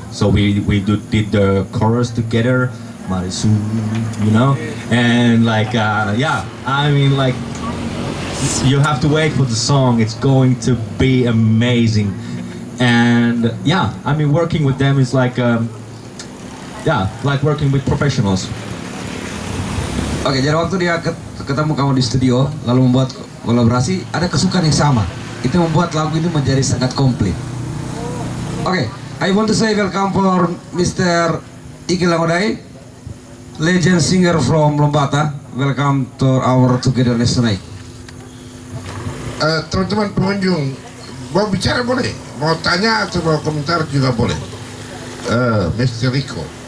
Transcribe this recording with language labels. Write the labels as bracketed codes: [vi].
[en] So we did the chorus together, Marisu, and like I mean, like you have to wait for the song. It's going to be amazing, and yeah, I mean working with them is like like working with professionals. [id] Oke, jadi waktu dia ketemu kamu di studio lalu membuat kolaborasi, ada kesukaan yang sama. Itu membuat lagu itu menjadi sangat komplit. [en] Oke, I want to say welcome for Mr. Iki Langodai, legend singer from Lembata. Welcome to our togetherness tonight. [id] Teman-teman pengunjung, mau bicara boleh, mau tanya atau mau komentar juga boleh. Mr. Rico,